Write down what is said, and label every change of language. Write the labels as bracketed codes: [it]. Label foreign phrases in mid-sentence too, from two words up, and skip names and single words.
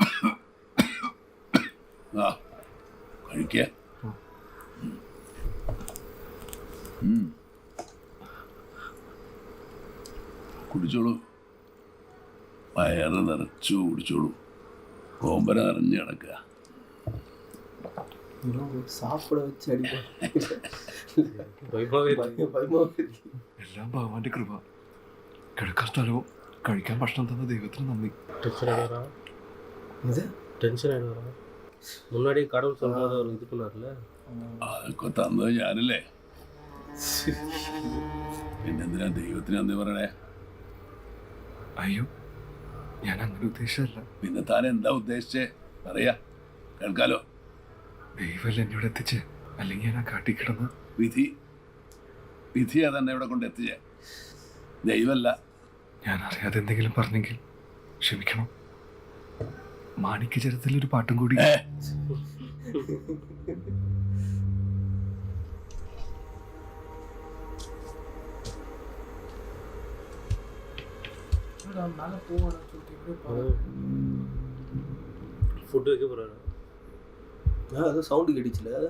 [ml] ആ കഴിക്കുക. കുടിച്ചോളൂ. വയറ് നിറച്ചു കുടിച്ചോളൂ. കോമ്പര നിറഞ്ഞ് കിടക്കുക. [ta] சாப்பிட வச்சு அடிப்போம். பயமாவே இருக்கு. பயமாவே இருக்கு. [ml] എല്ലാം ഭഗവാന്റെ കൃപ. കിടക്കാൻ സ്ഥലവും കഴിക്കാൻ ഭക്ഷണം തന്ന ദൈവത്തിന് നന്ദി. [ta] டென்ஷன் ஆகிடுறா. இது டென்ஷன் ஆகிடுறா. முன்னாடியே கடவுள் சொல்லும்போது அவர் இது பண்ணார்ல. [ml] അതൊക്കെ തന്നത് ഞാനല്ലേ. പിന്നെന്തിനാ ദൈവത്തിന് നന്ദി പറയണേ? അയ്യോ, ഞാൻ അങ്ങനെ ഉദ്ദേശിച്ചല്ല. പിന്നെ താൻ എന്താ ഉദ്ദേശിച്ചേ? പറയാ, കേൾക്കാലോ. ദൈവമല്ല എന്നോട് എത്തിച്ച്, അല്ലെങ്കിൽ ഞാൻ ആ കാട്ടി കിടന്ന്. വിധിയാ തന്നെ ഇവിടെ കൊണ്ട് എത്തിച്ചേ, ദൈവമല്ല. ഞാൻ അറിയാതെ എന്തെങ്കിലും പറഞ്ഞെങ്കിൽ ക്ഷമിക്കണം. മാണിക്യചരത്തിലൊരു പാട്ടും കൂടി. [ta] ஃபுட் வைக்க போறாரு. அது சவுண்டு கேட்டுச்சுல.